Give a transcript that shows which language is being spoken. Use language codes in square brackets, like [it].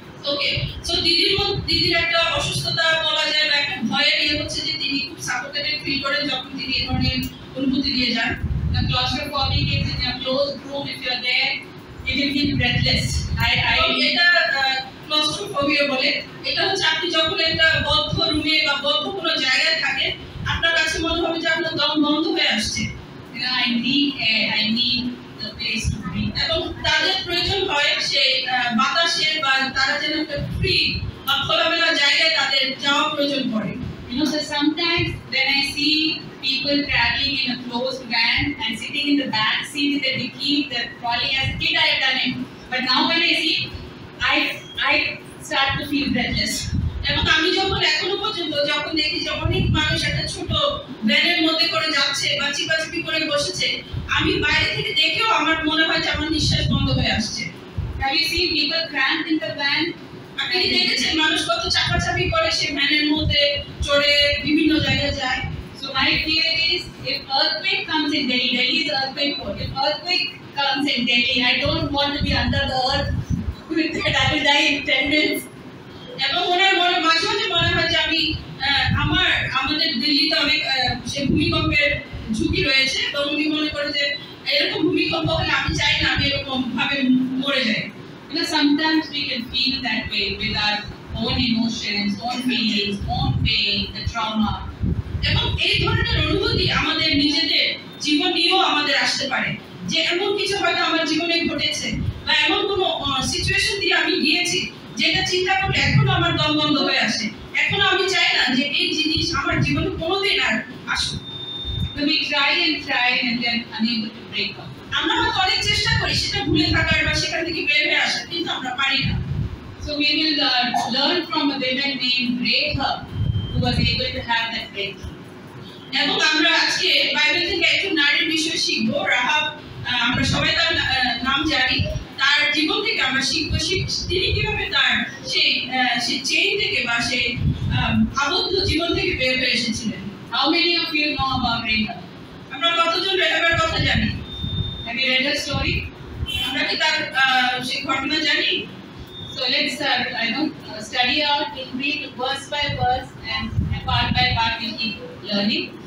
[bn] ওকে, so দিদির একটা অসুস্থতা বলা যায় বা একটা ভয়ের হচ্ছে যে তিনি খুব সাফোকেটেড ফিল করেন যখন তিনি এই ধরনের অনুভূতি দিয়ে যান। [en] The claustrophobic is in a closed room. If you're there, you can feel breathless. [bn] এটা ক্লস্ট্রোফোবিয়া বলে। এটা হচ্ছে আপনি যখন একটা বদ্ধ রুমে বা বদ্ধ কোনো জায়গায় থাকেন আপনার কাছে মনে হবে যে আপনার দম বন্ধ হয়ে আসছে। [en] I need air. I need the place to breathe. [bn] এবং তাদের প্রয়োজন হয় সেই বাতাসের বা তারা যেন একটা ফ্রি বা খোলামেলা জায়গায় তাদের যাওয়া প্রয়োজন পড়ে। [en] So sometimes when I see people traveling in a closed van and sitting in the back seat with a dicky, they're probably as a kid I have done it. But now when I see, I start to feel breathless. [bn] এবং আমি যখন এখনো পর্যন্ত যখন দেখি যে অনেক মানুষ একটা ছোট ভ্যানের মধ্যে করে যাচ্ছে বা চিপাচিপি করে বসেছে, আমি বাইরে থেকে দেখেও আমার মনে হয় যে আমার নিঃশ্বাস বন্ধ হয়ে আসছে। [en] Have you seen people cramped in the van? [bn] আপনি কি দেখেছেন মানুষ কত চাপাচাপি করে সেই ভ্যানের মধ্যে চড়ে বিভিন্ন জায়গায় যায়? [en] So my fear is if earthquake comes in Delhi, Delhi is earthquake prone. If earthquake comes in Delhi, I don't want to be under the earth with that. I will die in 10 minutes. [bn] এবং ওনার মাঝে মাঝে মনে হয় যে আমি আমাদের দিল্লিতে অনেক সে ভূমিকম্পের ঝুঁকি রয়েছে এবং উনি মনে করে যে এরকম ভূমিকম্প হলে আমি চাই না আমি এরকম ভাবে মরে যাই। [en] Sometimes we can feel that way with our own emotions, own feelings, own pain, the trauma. [bn] এবং এই ধরনের অনুভূতি আমাদের নিজেদের জীবন নিয়েও আমাদের আসতে পারে, যে এমন কিছু হয়তো আমার জীবনে ঘটেছে বা এমন কোনো সিচুয়েশন দিয়ে আমি গিয়েছি যেটা চিন্তা করলে এখনো আমার দম বন্ধ হয়ে আসে, এখনো আমি চাই না যে এই জিনিস আমার জীবনে কোনোদিন আর আসুক। [en] So we try and then unable to break up. [bn] আমরা হয়তো অনেক চেষ্টা করি সেটা ভুলে থাকার বা সেখান থেকে বের হয়ে আসার, কিন্তু আমরা পারি না। [en] So we will learn from a woman named Rahab who was able to have that breakthrough. [bn] এবং আমরা আজকে বাইবেল থেকে একটু নারীর বিষয় শিখবো। রাহাব, আমরা সবাই তার নাম জানি, তার জীবন থেকে আমরা শিখবো তিনি কিভাবে তার সেই চেইন থেকে বা সেই আবদ্ধ জীবন থেকে বের হয়ে এসেছিলেন। [en] How many of you know about Rahab? [bn] আমরা কতজন রেহাবের কথা জানি? [en] Have you read her story? [bn] আমরা কি তার সেই ঘটনা জানি? [en] So let's study out. We'll read verse by verse and part by part we'll keep learning.